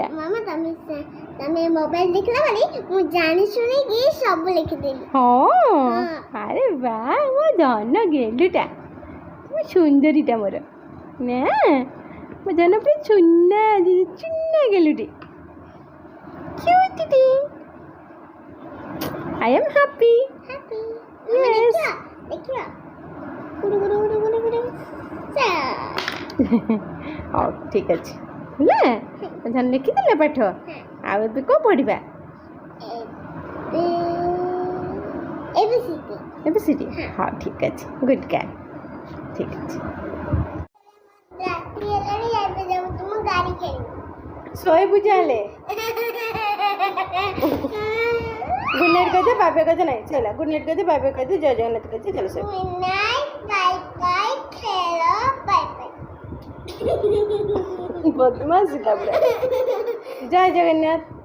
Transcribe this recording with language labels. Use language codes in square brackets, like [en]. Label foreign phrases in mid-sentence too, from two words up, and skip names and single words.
[or] ମାମା ତମେ ମୋବାଇଲ ଦେଖିଲା ବେଳେ ମୁଁ ଜାଣି ଶୁଣିକି ସବୁ ଲେଖିଦେଲି ହଁ ଆରେ ବା ମୋ ଧନ ଗେଲୁଟା ମୋ ସୁନ୍ଦରୀଟା ମୋର ନା ମୋ ଧନ ପୁରା ଛୁନା ଚୁନା ଗେଲୁଟି କ୍ୟୁଟିଟି [en] I am happy. happy Yes. [or] ଦେଖିବା ଗୁଡୁ ଗୁଡୁ ଗୁଡୁ ଗୁଡୁ ଗୁଡୁ ହଉ ଠିକ୍ ଅଛି ହେଲା ଧନ ଲେଖିଦେଲେ ପାଠ ଆଉ ଏବେ କ'ଣ ପଢ଼ିବା ଏବିସିଡି ଏବେ ସେଠି ହଉ ଠିକ୍ ଅଛି [en] good girl [or] ଠିକ୍ ଅଛି ରାତ୍ରି ହେଲାଣି ଏବେ ଯାଉଛି ମୁଁ ଗାଡ଼ି ଖେଳିବି ଶୋଇବୁ ଚାଲେ [en] good night [hi] कहते [en] bye bye [hi] कहते नहीं चला [en] good night [hi] कहते [en] bye bye [hi] कहते जय जगन्नाथ कहते चलो सो [en] good night bye bye खेलो bye bye [hi] बदमाश का पूरा जय जगन्नाथ